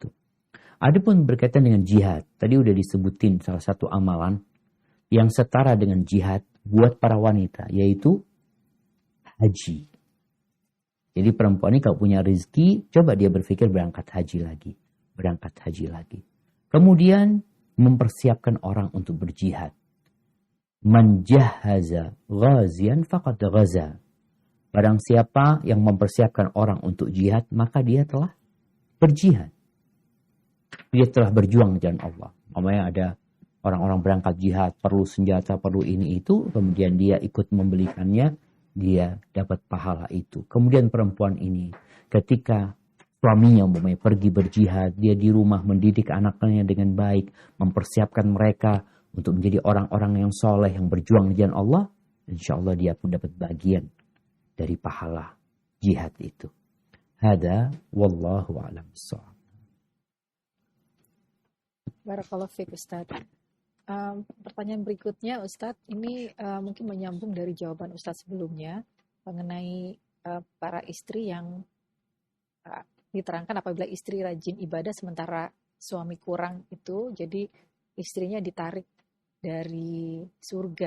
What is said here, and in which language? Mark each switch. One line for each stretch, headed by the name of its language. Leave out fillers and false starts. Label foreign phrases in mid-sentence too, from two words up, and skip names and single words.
Indonesian: Adapun berkaitan dengan jihad, tadi udah disebutin salah satu amalan yang setara dengan jihad buat para wanita, yaitu haji. Jadi perempuan ini kalau punya rezeki, coba dia berpikir berangkat haji lagi. Berangkat haji lagi. Kemudian mempersiapkan orang untuk berjihad.
Arabic: من جهز غازيا فقد غزا.
Indonesian: Barang siapa yang mempersiapkan orang untuk jihad, maka dia telah berjihad. Dia telah berjuang di jalan Allah. Namanya ada orang-orang berangkat jihad, perlu senjata, perlu ini itu, kemudian dia ikut membelikannya, dia dapat pahala itu. Kemudian perempuan ini ketika suaminya umpamanya pergi berjihad, dia di rumah mendidik anaknya dengan baik, mempersiapkan mereka untuk menjadi orang-orang yang soleh, yang berjuang di jalan Allah,
Arabic: إن شاء الله
Indonesian: dia pun dapat bagian dari pahala jihad itu.
Arabic: هذا والله أعلم بالصواب. بارك الله فيك Ustaz.
Indonesian: Pertanyaan berikutnya Ustadz, ini mungkin menyambung dari jawaban Ustadz sebelumnya mengenai para istri yang diterangkan apabila istri rajin ibadah sementara suami kurang itu, jadi istrinya ditarik dari surga.